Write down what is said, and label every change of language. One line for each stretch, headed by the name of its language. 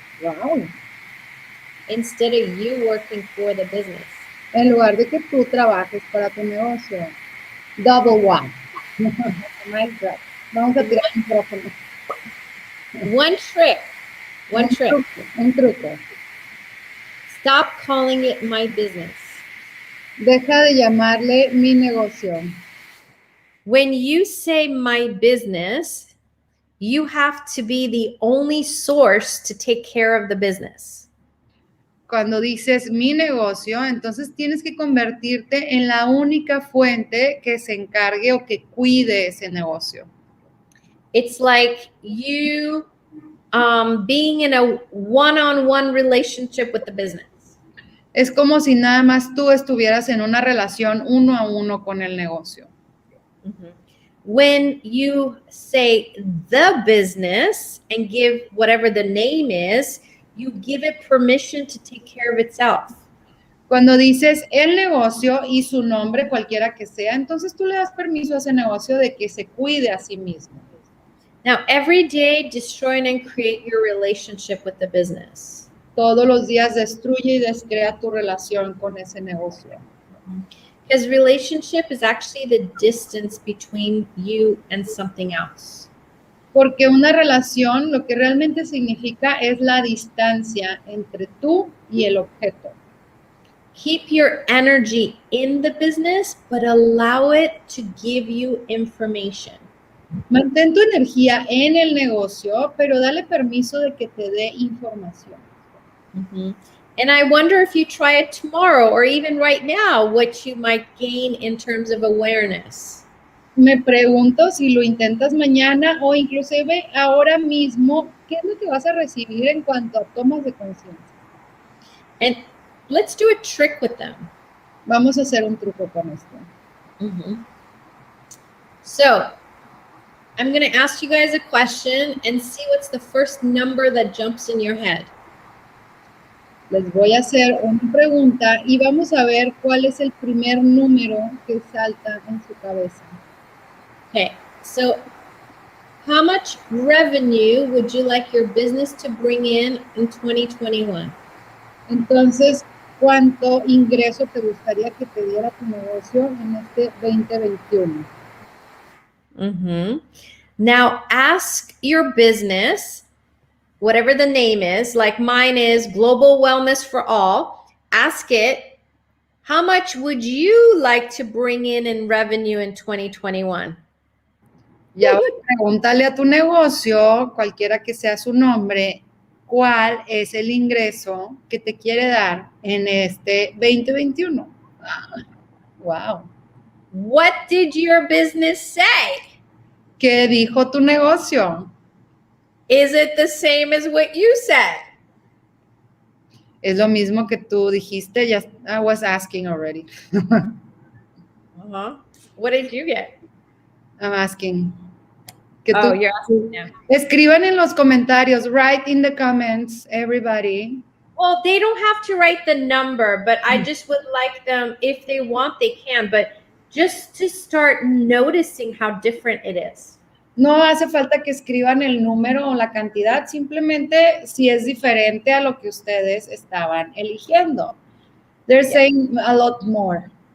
English: ¡Wow! Instead of you working for the business.
Spanish: En lugar de que tú trabajes para tu negocio.
English: Double one.
Spanish: Vamos a tirar el micrófono.
English: One trick.
Spanish: Un truco.
English: Stop calling it my business.
Spanish: Deja de llamarle mi negocio.
English: When you say my business, you have to be the only source to take care of the business.
Spanish: Cuando dices mi negocio, entonces tienes que convertirte en la única fuente que se encargue o que cuide ese negocio.
English: It's like you being in a one-on-one relationship with the business.
Spanish: Es como si nada más tú estuvieras en una relación uno a uno con el negocio.
English: When you say the business and give whatever the name is, you give it permission to take care of itself.
Spanish: Cuando dices el negocio y su nombre, cualquiera que sea, entonces tú le das permiso a ese negocio de que se cuide a sí mismo.
English: Now, every day, destroy and create your relationship with the business.
Spanish: Todos los días destruye y descrea tu relación con ese negocio.
English: Because relationship is actually the distance between you and something else.
Spanish: Porque una relación lo que realmente significa es la distancia entre tú y el objeto.
English: Keep your energy in the business, but allow it to give you information.
Spanish: Mantén tu energía en el negocio, pero dale permiso de que te dé información.
English: And I wonder if you try it tomorrow or even right now, what you might gain in terms of awareness.
Spanish: me pregunto si lo intentas mañana o inclusive ahora mismo, ¿qué es lo que vas a recibir en cuanto a tomas de conciencia?
English: And let's do a trick with them.
Spanish: Vamos a hacer un truco con esto.
English: So I'm going to ask you guys a question and see what's the first number that jumps in your head.
Spanish: Les voy a hacer una pregunta y vamos a ver cuál es el primer número que salta en su cabeza.
English: Okay, so how much revenue would you like your business to bring in 2021?
Spanish: Entonces, ¿cuánto ingreso te gustaría que te diera tu negocio en este 2021?
English: Now ask your business, whatever the name is, like mine is Global Wellness for All. Ask it, how much would you like to bring in revenue in 2021?
Spanish: Ya pregúntale a tu negocio, cualquiera que sea su nombre, cuál es el ingreso que te quiere dar en este 2021.
English: Wow. What did your business say?
Spanish: ¿Qué dijo tu negocio?
English: Is it the same as what you said?
Spanish: Es lo mismo que tú dijiste.
English: Ya, I was asking already. What did you get? I'm asking. You're asking now.
Spanish: Escriban en los comentarios.
English: Write in the comments, everybody. Well, they don't have to write the number, but I just would like them, if they want, they can, but just to start noticing how different it is.
Spanish: No hace falta que escriban el número o la cantidad, simplemente si es diferente a lo que ustedes estaban eligiendo.
English: They're saying a lot more.